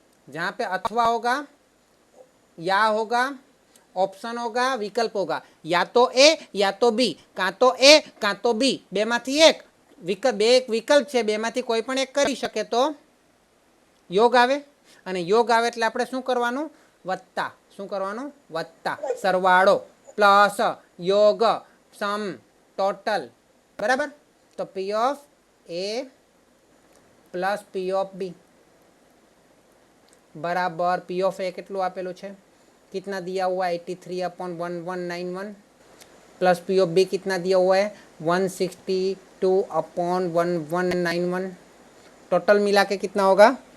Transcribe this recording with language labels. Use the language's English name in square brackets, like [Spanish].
[Hindi] जहां पे अथवा होगा, या होगा, ऑप्शन होगा, विकल्प होगा, या तो ए या तो बी, [Gujarati] कां तो ए कां तो बी, बेमांथी एक विकल्प, બે એક વિકલ્પ છે, બેમાંથી કોઈ પણ એક કરી શકે તો યોગ આવે। અને યોગ આવે એટલે આપણે શું કરવાનું? વત્તા। શું કરવાનું? વત્તા, સરવાળો, પ્લસ, યોગ, સમ, ટોટલ, બરાબર। તો પી of A plus P of બી बराबर पी ऑफ ए કેટલું આપેલું છે? [Hindi] कितना दिया हुआ है? 83/1191 प्लस पी ऑफ बी कितना दिया हुआ है? 162/1191। टोटल मिला के कितना होगा?